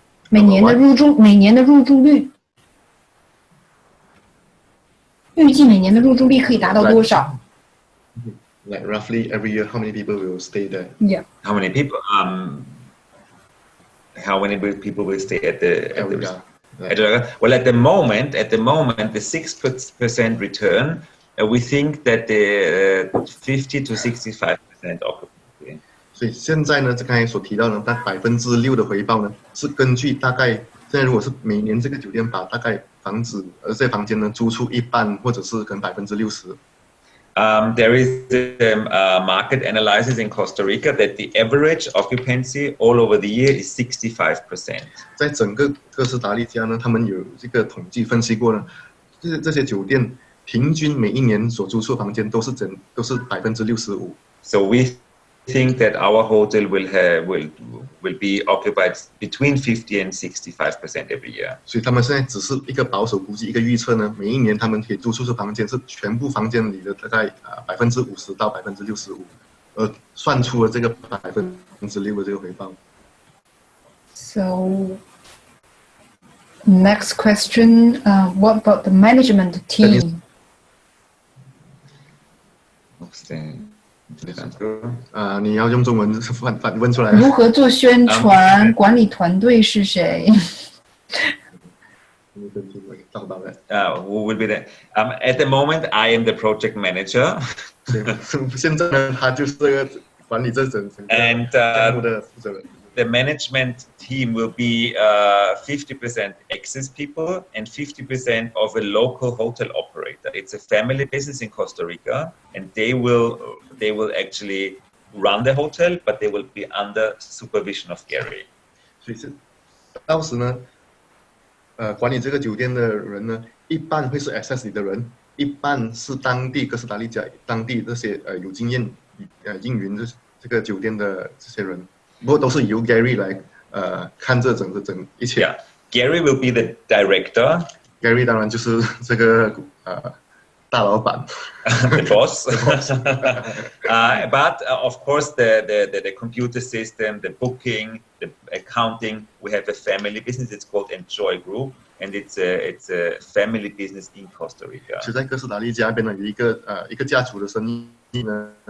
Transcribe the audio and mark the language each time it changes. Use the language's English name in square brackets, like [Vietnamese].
[Chinese] 每年的入住率，预计每年的入住率可以达到多少？ [English] Like roughly every year, how many people will stay there? Yeah. How many people? How many people will stay at the well, at the moment, the 6% return, we think that the 50 to 65% occupancy. [Chinese] 所以现在呢，刚才所提到的那6%的回报呢，是根据大概现在如果是每年这个酒店把大概这房间呢租出一半，或者是可能60%。 [English] There is a market analysis in Costa Rica that the average occupancy all over the year is 65%. [Chinese] 在整个哥斯达黎加呢，他们有这个统计分析过呢，这些酒店平均每一年所租出的房间都是65%。 [English] So we think that our hotel will be occupied between 50 and 65% every year. [Chinese] 所以他们现在只是一个保守估计，一个预测呢，每一年他们可以租出的房间是全部房间里的大概50%到65%，算出了这个6%的这个回报。 [English] So next question, what about the management team? [Chinese] 你要用中文反问出来。如何做宣传？管理团队是谁 [English] ？Who will be there? At the moment, I am the project manager. [Chinese] 现在呢，他就是这个管理这整个项目的负责人。 [English] The management team will be 50% Access people and 50% of a local hotel operator. It's a family business in Costa Rica, and they will actually run the hotel, but they will be under supervision of Gary. [Chinese] 所以是到时呢，管理这个酒店的人呢，一半会是 Access 里的人，一半是当地哥斯达黎加当地这些有经验经营这个酒店的这些人。不过都是由 Gary 来看这整一切。 [English] Yeah, Gary will be the director. [Chinese] Gary 当然就是这个大老板 [English] ，the boss. But of course, the computer system, the booking, the accounting. We have a family business. It's called Enjoy Group, and it's a family business in Costa Rica. [Chinese] 就在哥斯达黎加那边呢，有一个家族的生意呢。